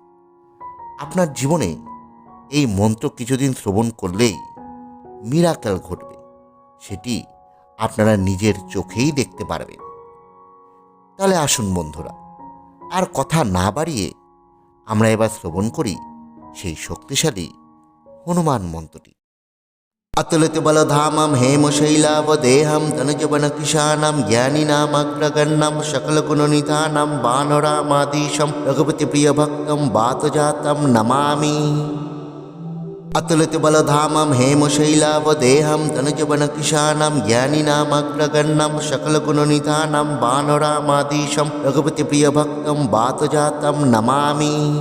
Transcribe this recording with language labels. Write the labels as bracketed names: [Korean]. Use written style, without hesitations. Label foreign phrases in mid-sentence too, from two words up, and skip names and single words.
[Bangla] আপনার জীবনে এই মন্ত্র কিছুদিন শ্রবণ করলেই মিরাকেল ঘটবে, সেটি আপনারা নিজের চোখেই দেখতে পারবেন। তাহলে আসুন বন্ধুরা, আর কথা না বাড়িয়ে আমরা এবার শ্রবণ করি সেই শক্তিশালী হনুমান মন্ত্রটি। [Sanskrit] अतुलित बलधामं हेमशैलावदेहं तनुजवनकिशानं ज्ञानिनामग्रगण्यं सकलगुणनिधानं वानरामाधीशं रघुपतिप्रियभक्तं वातजातं नमामि। अतुलित बलधामं हेमशैलावदेहं तनुजवनकिशानं ज्ञानिनामग्रगण्यं सकलगुणनिधानं वानरामाधीशं रघुपतिप्रियभक्तं वातजातं नमामि।